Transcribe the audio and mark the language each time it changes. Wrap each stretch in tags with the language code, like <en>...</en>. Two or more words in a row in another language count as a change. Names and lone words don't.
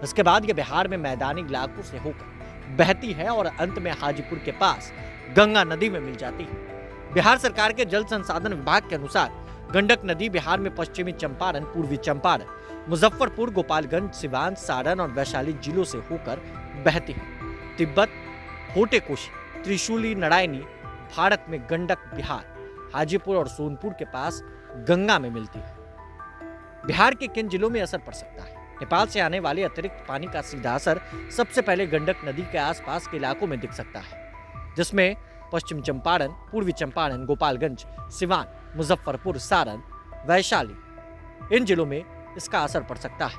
<hi>इसके बाद यह बिहार में मैदानी इलाकों से होकर बहती है और अंत में हाजीपुर के पास गंगा नदी में मिल जाती है। बिहार सरकार के जल संसाधन विभाग के अनुसार गंडक नदी बिहार में पश्चिमी चंपारण, पूर्वी चंपारण, मुजफ्फरपुर, गोपालगंज, सिवान, सारण और वैशाली जिलों से होकर बहती है। तिब्बत, भोटे कोशी, त्रिशूली, नारायणी भारत में गंडक बिहार, हाजीपुर और सोनपुर के पास गंगा में मिलती है। बिहार के किन जिलों में असर पड़ सकता है? नेपाल से आने वाले अतिरिक्त पानी का सीधा असर सबसे पहले गंडक नदी के आसपास के इलाकों में दिख सकता है, जिसमें पश्चिम चंपारण, पूर्वी चंपारण, गोपालगंज, सिवान, मुजफ्फरपुर, सारण, वैशाली इन जिलों में इसका असर पड़ सकता है।</hi>